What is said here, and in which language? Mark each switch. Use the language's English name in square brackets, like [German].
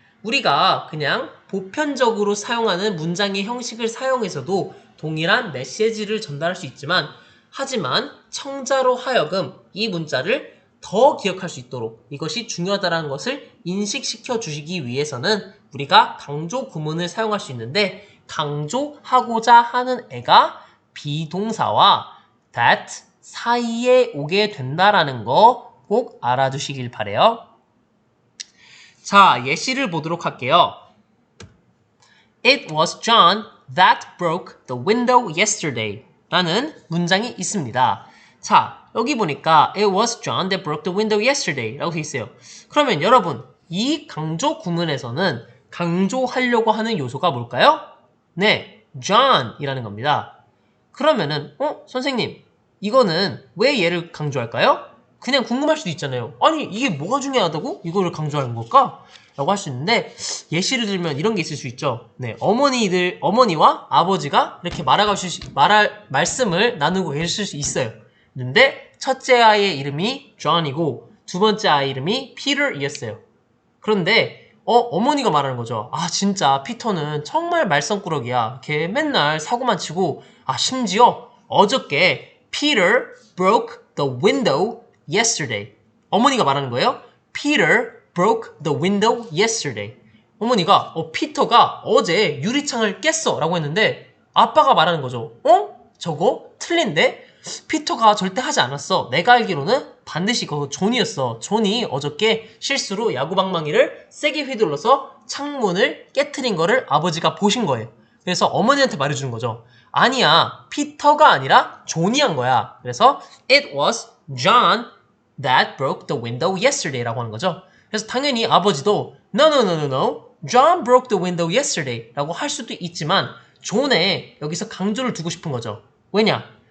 [Korean] 우리가 그냥 보편적으로 사용하는 문장의 형식을 사용해서도 동일한 메시지를 전달할 수 있지만 하지만 청자로 하여금 이 문자를 더 기억할 수 있도록 이것이 중요하다는 것을 인식시켜 주시기 위해서는 우리가 강조 구문을 사용할 수 있는데 강조하고자 하는 애가 비동사와 that 사이에 오게 된다라는 거 꼭 알아두시길 바래요. 자, 예시를 보도록 할게요. [English] It was John that broke the window yesterday [Korean] 라는 문장이 있습니다. 자, 여기 보니까 [English] It was John that broke the window yesterday [Korean] 라고 되어 있어요. 그러면 여러분, 이 강조 구문에서는 강조하려고 하는 요소가 뭘까요? 네, John 이라는 겁니다. 그러면은 선생님, 이거는 왜 얘를 강조할까요? 그냥 궁금할 수도 있잖아요. 아니, 이게 뭐가 중요하다고 이거를 강조하는 걸까? 라고 할 수 있는데 예시를 들면 이런 게 있을 수 있죠. 네, 어머니와 아버지가 이렇게 말씀을 나누고 계실 수 있어요. 근데 첫째 아이의 이름이 John이고 두 번째 아이 이름이 Peter이었어요. 그런데 어머니가 말하는 거죠. 아, 진짜 피터는 정말 말썽꾸러기야. 걔 맨날 사고만 치고 심지어 어저께 [English] Peter broke the window yesterday. [Korean] 어머니가 말하는 거예요. [English] Peter broke the window yesterday. [Korean] 어머니가 피터가 어제 유리창을 깼어 라고 했는데 아빠가 말하는 거죠. 저거 틀린데? 피터가 절대 하지 않았어. 내가 알기로는 반드시 그거 존이었어. 존이 어저께 실수로 야구방망이를 세게 휘둘러서 창문을 깨트린 거를 아버지가 보신 거예요. 그래서 어머니한테 말해주는 거죠. 아니야, 피터가 아니라 존이 한 거야. 그래서 [English] it was John that broke the window yesterday [Korean] 라고 하는 거죠. 그래서 당연히 아버지도 [English] No, John broke the window yesterday [Korean] 라고 할 수도 있지만 존에 여기서 강조를 두고 싶은 거죠. 왜냐?